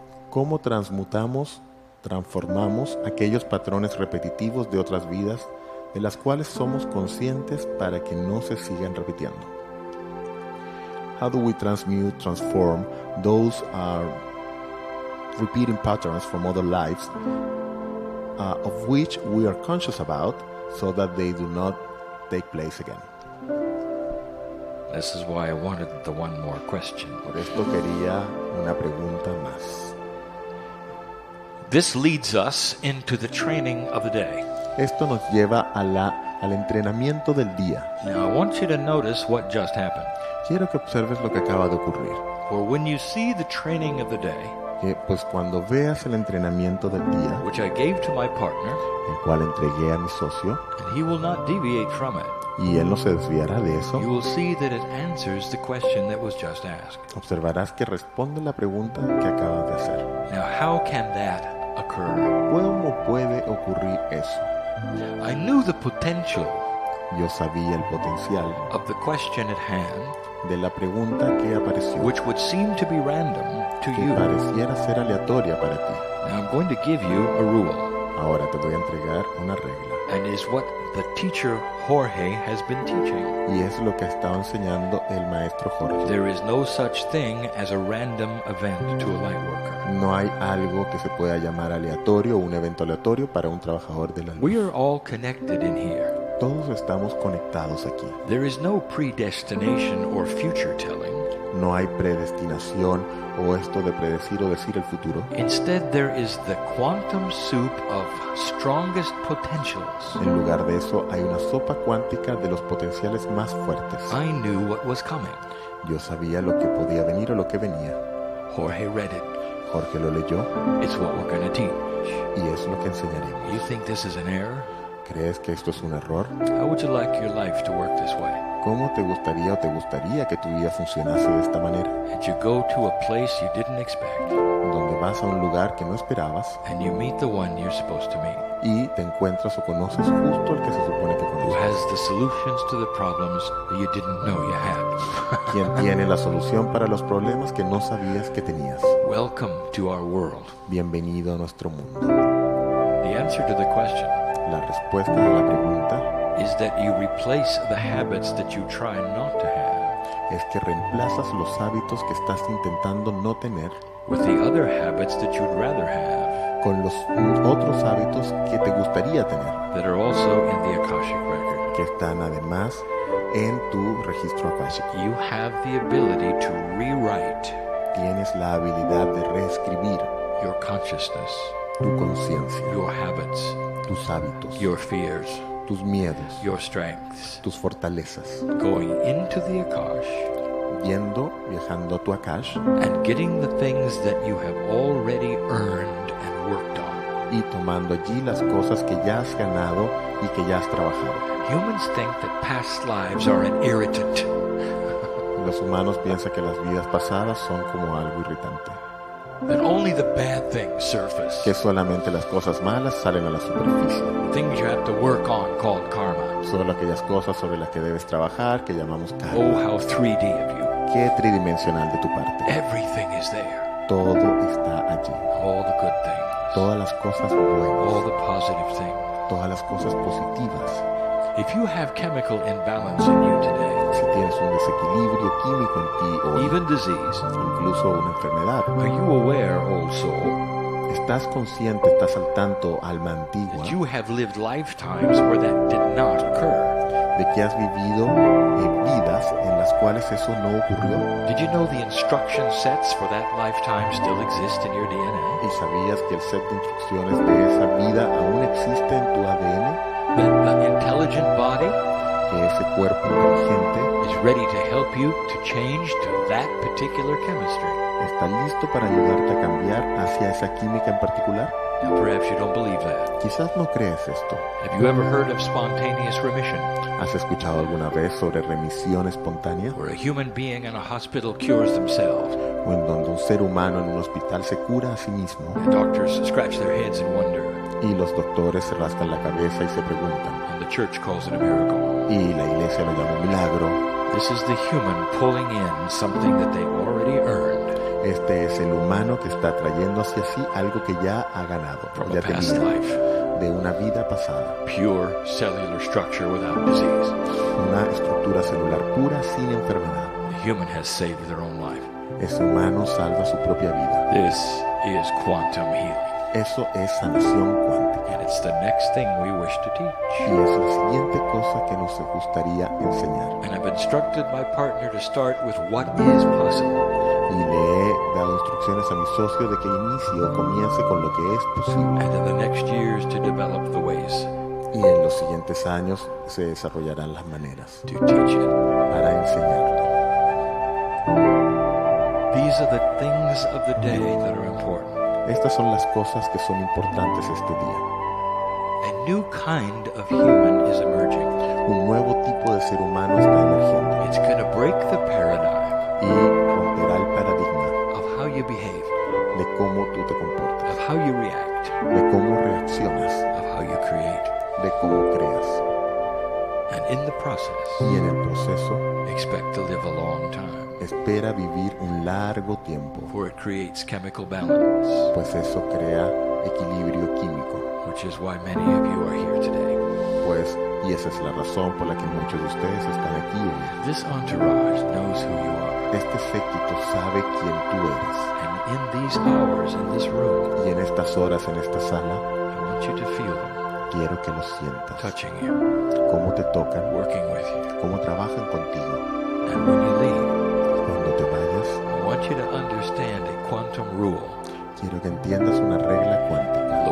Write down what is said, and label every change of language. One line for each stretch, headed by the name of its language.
Spanish: ¿Cómo transformamos aquellos patrones repetitivos de otras vidas de las cuales somos conscientes para que no se sigan repitiendo?
English: How do we transform those repeating patterns from other lives of which we are conscious about so that they do not take place again? This is why I wanted the one more question.
Spanish: Por esto quería una pregunta más.
English: This leads us into the training of the day.
Spanish: Esto nos lleva al entrenamiento del día.
English: Now, I want you to notice what just happened.
Spanish: Quiero que observes lo que acaba de ocurrir.
English: For when you see the training of the day,
Spanish: Que pues cuando veas el entrenamiento del día,
English: which I gave to my partner,
Spanish: el cual entregué a mi socio,
English: and he will not deviate from it,
Spanish: y él no se desviará de eso,
English: you will see that it answers the question that was just asked.
Spanish: observarás que responde la pregunta que acabas de hacer.
English: Now, how can that occur?
Spanish: ¿Cómo puede ocurrir eso?
English: I knew the potential
Spanish: Yo sabía el potencial
English: of the question at hand,
Spanish: de la pregunta que apareció,
English: which would seem to be random to
Spanish: que
English: you.
Spanish: pareciera ser aleatoria para ti.
English: Now, I'm going to give you a rule,
Spanish: Ahora te voy a entregar una regla,
English: and is what the teacher Jorge has been teaching.
Spanish: y es lo que estaba enseñando el maestro Jorge.
English: There is no such thing as a random event to a light worker.
Spanish: No hay algo que se pueda llamar aleatorio o un evento aleatorio para un trabajador de la
English: We
Spanish: luz.
English: are all connected in here.
Spanish: Todos estamos conectados aquí.
English: There is no predestination or future telling.
Spanish: No hay predestinación o esto de predecir o decir el futuro.
English: Instead, there is the quantum soup of strongest potentials.
Spanish: En lugar de eso, hay una sopa cuántica de los potenciales más fuertes.
English: I knew what was coming.
Spanish: Yo sabía lo que podía venir o lo que venía.
English: Jorge read it.
Spanish: Jorge lo leyó
English: It's what we're going to teach.
Spanish: y es lo que enseñaremos.
English: You think this is an error?
Spanish: ¿Crees que esto es un error?
English: How would you like your life to work this way?
Spanish: ¿Cómo te gustaría que tu vida funcionase de esta manera?
English: And you go to a place you didn't expect,
Spanish: Donde vas a un lugar que no esperabas
English: and you meet the one you're supposed to meet,
Spanish: y te encuentras o conoces justo al que se supone que
English: who
Spanish: conoces.
English: has the solutions to the problems that you didn't know you had.
Spanish: Quien tiene la solución para los problemas que no sabías que tenías.
English: Welcome to our world.
Spanish: Bienvenido a nuestro mundo.
English: The answer to the question
Spanish: La respuesta a la pregunta
English: is that you replace the habits that you try not to have
Spanish: es que reemplazas los hábitos que estás intentando no tener
English: with the other habits that you'd rather have
Spanish: con los otros hábitos que te gustaría tener,
English: that are also in the Akashic record.
Spanish: que están además en tu registro akáshico.
English: You have the ability to rewrite
Spanish: Tienes la habilidad de reescribir
English: your consciousness,
Spanish: tu conciencia,
English: your habits,
Spanish: tus hábitos,
English: your fears,
Spanish: tus miedos,
English: your strengths,
Spanish: tus fortalezas,
English: going into the Akash
Spanish: viajando a tu Akash
English: and getting the things that you have already earned and worked on.
Spanish: y tomando allí las cosas que ya has ganado y que ya has trabajado.
English: Humans think that past lives are an irritant.
Spanish: Los humanos piensan que las vidas pasadas son como algo irritante.
English: that only the bad things surface.
Spanish: que solamente las cosas malas salen a la superficie.
English: Things you have to work on called karma.
Spanish: Solo aquellas cosas sobre las que debes trabajar que llamamos karma.
English: Oh, how 3D of you.
Spanish: Qué tridimensional de tu parte.
English: Everything is there.
Spanish: Todo está allí.
English: All the good things.
Spanish: Todas las cosas
English: All
Spanish: buenas.
English: the positive things.
Spanish: Todas las cosas positivas.
English: If you have chemical imbalance in you today,
Spanish: Si tienes un desequilibrio químico en ti o
English: even disease,
Spanish: incluso una enfermedad,
English: are you aware, old soul,
Spanish: estás consciente, estás al tanto, alma antigua,
English: that you have lived lifetimes where that did not occur?
Spanish: de que has vivido vidas en las cuales eso no ocurrió?
English: Did you know the instruction sets for that lifetime still exist in your DNA?
Spanish: ¿Y sabías que el set de instrucciones de esa vida aún existe en tu ADN?
English: That the intelligent body
Spanish: Que ese cuerpo inteligente
English: is ready to help you to change to that particular chemistry.
Spanish: está listo para ayudarte a cambiar hacia esa química en particular.
English: Now, perhaps you don't believe that.
Spanish: Quizás no crees esto.
English: Have you ever heard of spontaneous remission,
Spanish: ¿Has escuchado alguna vez sobre remisión espontánea?
English: where a human being in a hospital cures themselves?
Spanish: O en donde un ser humano en un hospital se cura a sí mismo
English: The doctors scratch their heads in wonder,
Spanish: y los doctores se rascan la cabeza y se preguntan.
English: and the church calls it a miracle.
Spanish: Y la iglesia lo llama un milagro.
English: This is the human pulling in something that they already earned
Spanish: Este es el humano que está trayendo hacia sí algo que ya ha ganado,
English: from
Spanish: ya
English: a past
Spanish: tenía,
English: life.
Spanish: de una vida pasada.
English: Pure cellular structure without disease.
Spanish: Una estructura celular pura sin enfermedad.
English: The human has saved their own life.
Spanish: Ese humano salva su propia vida.
English: This is quantum healing.
Spanish: Eso es sanación cuántica.
English: And it's the next thing we wish to teach.
Spanish: Y es la siguiente cosa que nos gustaría enseñar.
English: And I've instructed my partner to start with what is possible.
Spanish: Y le he dado instrucciones a mi socio de que inicie o comience con lo que es posible.
English: And in the next years to develop the ways
Spanish: Y en los siguientes años se desarrollarán las maneras
English: to teach it.
Spanish: para enseñarlo.
English: These are the things of the day that are important.
Spanish: Estas son las cosas que son importantes este día.
English: A new kind of human is emerging.
Spanish: Un nuevo tipo de ser humano está emergiendo
English: It's going to break the paradigm
Spanish: y romperá el paradigma
English: of how you behave,
Spanish: de cómo tú te comportas,
English: of how you react,
Spanish: de cómo reaccionas,
English: of how you create.
Spanish: de cómo creas.
English: And in the process,
Spanish: Y en el proceso
English: expect to live a long time,
Spanish: espera vivir un largo tiempo,
English: for it creates chemical balance,
Spanish: pues eso crea equilibrio químico.
English: which is why many of you are here today.
Spanish: Pues, y esa es la razón por la que muchos de ustedes están aquí hoy.
English: This entourage knows who you are.
Spanish: Este séquito sabe quién tú eres.
English: And in these hours in this room,
Spanish: Y en estas horas en esta sala,
English: I want you to feel them
Spanish: quiero que lo sientas.
English: touching you,
Spanish: Cómo te tocan,
English: working with you.
Spanish: cómo trabajan contigo.
English: And when you leave,
Spanish: Cuando te vayas,
English: I want you to understand a quantum rule.
Spanish: quiero que entiendas una regla cuántica.